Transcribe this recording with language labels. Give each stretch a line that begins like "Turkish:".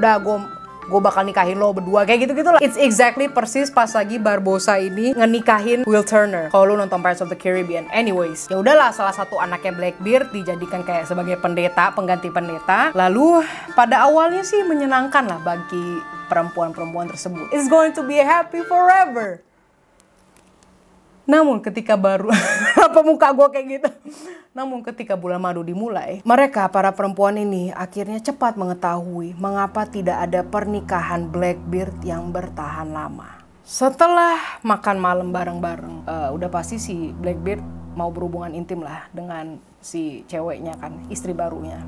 Indonesian: Udah, gue bakal nikahin lo berdua kayak gitu lah.
English: It's exactly
Indonesian: persis pas lagi Barbossa ini ngenikahin Will Turner. Kalau lu nonton Pirates of the Caribbean. Anyways, ya udahlah, salah satu anaknya Blackbeard dijadikan kayak sebagai pendeta, pengganti pendeta. Lalu pada awalnya sih menyenangkan lah bagi perempuan-perempuan tersebut.
English: It's going to be happy forever.
Indonesian: Namun ketika apa muka gue kayak gitu? Namun ketika bulan madu dimulai, mereka para perempuan ini akhirnya cepat mengetahui mengapa tidak ada pernikahan Blackbeard yang bertahan lama. Setelah makan malam bareng-bareng, udah pasti si Blackbeard mau berhubungan intim lah dengan si ceweknya kan, istri barunya.